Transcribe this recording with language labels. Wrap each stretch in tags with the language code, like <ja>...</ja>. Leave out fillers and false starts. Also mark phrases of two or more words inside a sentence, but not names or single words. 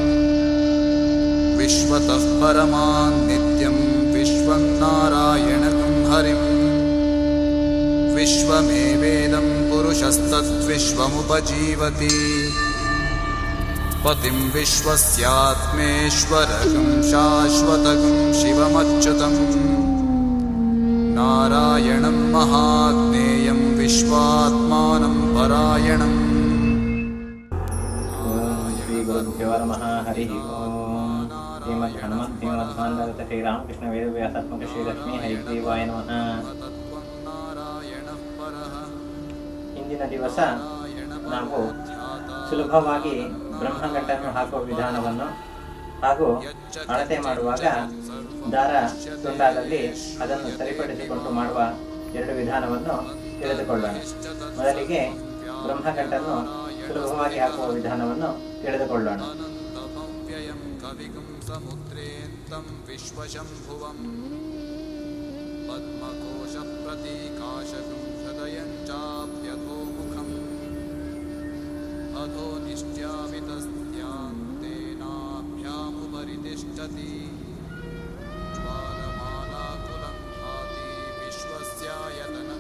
<sa>विश्वतः परमान् नित्यं विश्वन्नारायणं हरिं विश्वमेवेदं पुरुषस्तद्विश्वमुपजीवति पतिं विश्वस्यात्मेश्वरकं शाश्वतकं शिवमच्युतं नारायणं महाज्ञेयं विश्वात्मानं परायणम्। श्रीगुरुभ्यो नमः। हरिः ओम्। श्रीमद् श्रीरामकृष्ण ವೇದವ್ಯಾಸಾತ್ಮಕ ಶ್ರೀಲಕ್ಷ್ಮೀ ಹರಿಗ್ರೀವಾಯ ನಮಃ।</sa> <kn>ಇಂದಿನ ದಿವಸ ನಾವು ಸುಲಭವಾಗಿ ಬ್ರಹ್ಮಗಂಟನ್ನು ಹಾಕುವ ವಿಧಾನವನ್ನು ಹಾಗೂ ಅಳತೆ ಮಾಡುವಾಗ ದಾರ ತುಂಡಾದಲ್ಲಿ ಅದನ್ನು ಸರಿಪಡಿಸಿಕೊಂಡು ಮಾಡುವ ಎರಡು ವಿಧಾನವನ್ನು ತಿಳಿದುಕೊಳ್ಳೋಣ. ಮೊದಲಿಗೆ ಬ್ರಹ್ಮಗಂಟನ್ನು ಸುಲಭವಾಗಿ ಹಾಕುವ ವಿಧಾನವನ್ನು ತಿಳಿದುಕೊಳ್ಳೋಣ.</kn> <sa>अधो निष्ट्यामितस्त्यान्तेनाभ्यामुपरितिष्ठति ज्वालमालाकुलं भाति विश्वस्यायतनं</sa>